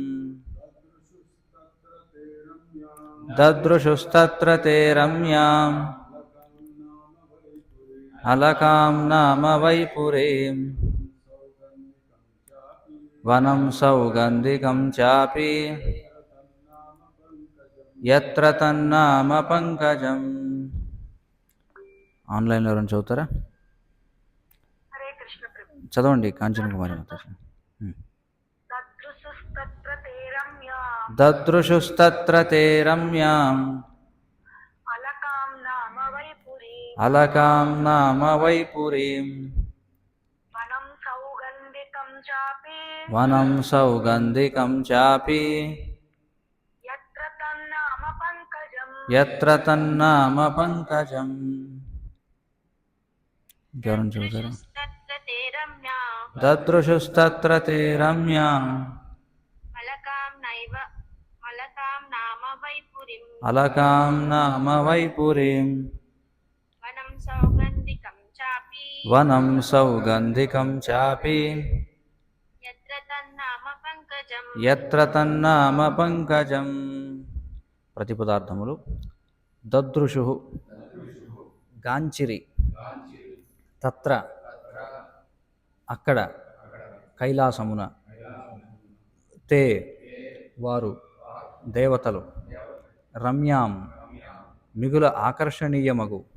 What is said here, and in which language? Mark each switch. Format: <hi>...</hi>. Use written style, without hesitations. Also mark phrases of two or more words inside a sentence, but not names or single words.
<sa>ददृशुस्तत्र ते रम्याम् अलकां नाम वैपुरीं वनं सौगन्धिकं चापि यत्र तन्नाम पङ्कजम्</sa> <te>ఆన్లైన్లో ఎవరైనా చదువుతారా? చదవండి కాంచన కుమారి మాతాజీ.</te> <sa>దదృశుస్తత్ర తే రమ్యాం అలకాం నామ వైపురీం వనం సౌగంధికం చాపి యత్ర తన్నామ పంకజం.</sa> <te>ఇంకెవరైనా చదువుతారా?</te> <sa>దదృశుస్తత్ర తే రమ్యాం अलकां नाम वैपुरीं वनं सौगन्धिकं चापि यत्र तन्नाम पङ्कजम्.</sa> <te>ప్రతిపదార్థములు దదృశు గాంచిరి, తత్ర అక్కడ, కైలాసమున, తే వారు, దేవతలు, రమ్యాం మిగుల ఆకర్షణీయమగు,</te>